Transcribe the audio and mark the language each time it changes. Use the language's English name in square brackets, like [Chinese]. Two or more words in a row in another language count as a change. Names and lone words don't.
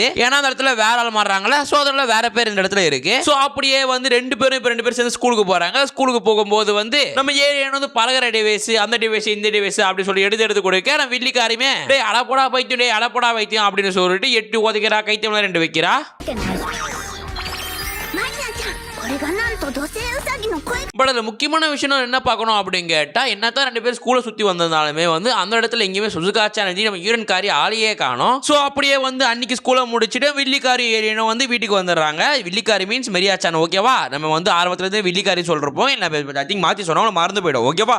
[Tamil] ஏன்னா அந்த இடத்துல வேற ஆள் மாறுறாங்களே, சோ அதனால வேற பேர் இந்த இடத்துல இருக்கு. சோ அப்படியே வந்து ரெண்டு பேரும் சேர்ந்து ஸ்கூலுக்கு போறாங்க. ஸ்கூலுக்கு போகும்போது வந்து நம்ம ஏலியன் வந்து பலகர டிவைஸ், அந்த டிவைஸ், இந்த டிவைஸ் அப்படி சொல்லி எடுத்து கொடுக்க நம்ம வில்லிக்காரியுமே டேய் அடப்போடா பைத்தியம், டேய் அடப்போடா பைத்தியம் அப்படின்னு சொல்லிட்டு 8 ஒதுக்கிறா, கைத்தியம்ல 2 வைக்கிறா. [Japanese] マリナちゃんこれがなんと土星ウサギの声。 [Tamil] பட் அதுல முக்கியமான விஷயம் என்ன பார்க்கணும் அப்படின்னு கேட்டா, என்னத்தான் 2 பேர் ஸ்கூலை சுத்தி வந்திருந்தாலுமே வந்து அந்த இடத்துல எங்கேயுமே சுசுகாச்சா நம்ம ஈரன்காரி ஆளையே காணோம். சோ அப்படியே வந்து அன்னைக்கு ஸ்கூலை முடிச்சுட்டு வில்லிக்காரி ஏலியனும் வந்து வீட்டுக்கு வந்துடுறாங்க. வில்லிக்காரி மீன்ஸ் மெரியாச்சான், ஓகேவா? நம்ம வந்து ஆரம்பத்துல இருந்து வில்லிக்காரி சொல்றப்போம், [English] I think [Tamil] மாத்தி சொன்னா மறந்து போயிடும், ஓகேவா?